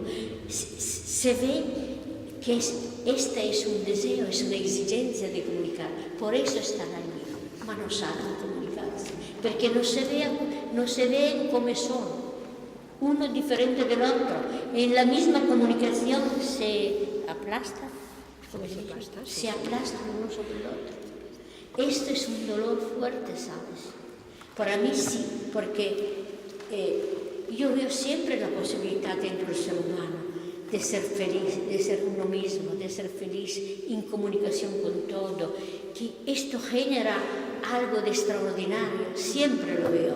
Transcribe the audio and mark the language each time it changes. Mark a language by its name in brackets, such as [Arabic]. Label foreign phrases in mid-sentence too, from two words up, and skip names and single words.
[Spanish] Se ve que este es un deseo, es una exigencia de comunicar, por eso están allí, ma no saben comunicarse, [Italian] perché non [Spanish] se ven [Italian] come sono, uno differente dell'altro, [Spanish] e la misma comunicación se aplasta, se aplastan uno sobre el otro. Esto es un dolor fuerte, ¿sabes? Para mí sí, porque yo veo siempre la posibilidad dentro del ser humano de ser feliz, de ser uno mismo, de ser feliz en comunicación con todo, que esto genera algo de extraordinario, siempre lo veo.